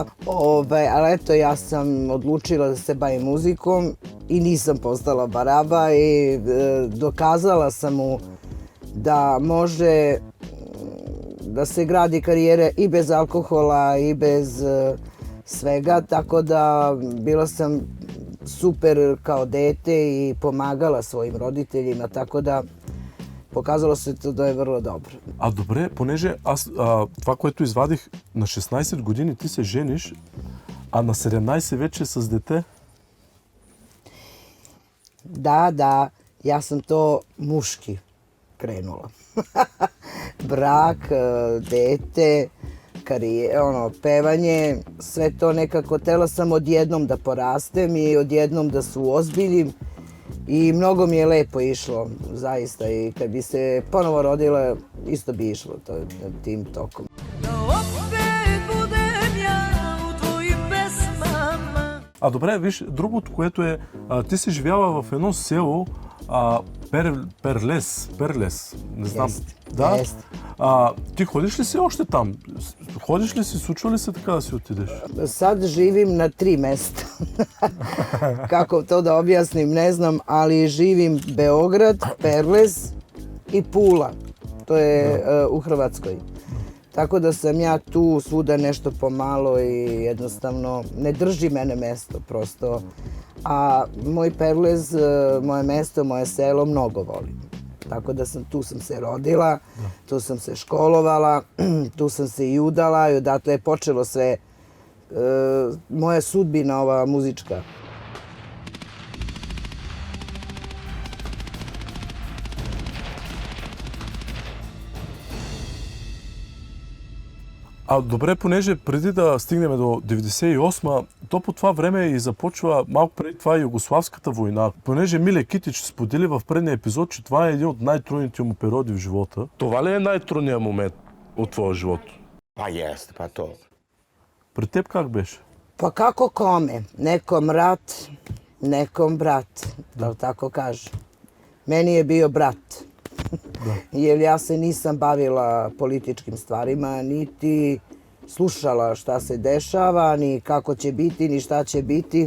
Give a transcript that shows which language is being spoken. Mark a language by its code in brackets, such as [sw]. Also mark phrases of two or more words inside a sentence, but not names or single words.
[sr] Ali eto, ja sam odlučila da se bavim muzikom i nisam postala baraba i dokazala sam mu da može da se gradi karijere i bez alkohola i bez svega, tako da bila sam super kao dete i pomagala svojim roditeljima, tako da [bg] Показало се да е [sr] vrlo dobro. [bg] А добре, понеже аз това, което извадих, на 16 години ти се жениш, а на 17 вече с дете. [sr] Da, ja sam to muški krenula. Brak, dete, pevanje, sve to nekako htela sam odjednom da porastem i odjednom da se uozbiljim i mnogo mi je lepo išlo, zaista, i kad bi se ponovo rodila, isto bi išlo tim tokom. [bg] А добре, виж, другото, което е, ти си живяла в едно село, Перлес, не знам. Да? Ти ходиш ли си още там? Ходиш ли си, случва ли се така да си отидеш? [sr] Sad živim na 3 mesta. Kako to da objasnim, ne znam, ali živim Beograd, Perles i Pula. To je u Hrvatskoj. Tako da sam ja tu svuda nešto pomalo i jednostavno ne drži mene mesto prosto. A moj Perlez, moje mesto, moje selo mnogo volim. Tako da tu sam se rodila, tu sam se školovala, tu sam se i udala i odatle je počelo sve moja sudbina ova muzička. [bg] А добре, понеже преди да стигнем до 98-ма, то по това време и започва малко преди това Югославската война. Понеже Миле Китич сподели в предния епизод, че това е един от най-трудните му периоди в живота. Това ли е най-трудният момент от твоя живот? [sr] Pa jeste, pa to. [bg] При теб как беше? [sr] Pa kako kome? Nekom rat, nekom brat, da tako kaže. Meni je bio brat. Jer ja se nisam bavila političkim stvarima, niti slušala šta se dešava, ni kako će biti, ni šta će biti.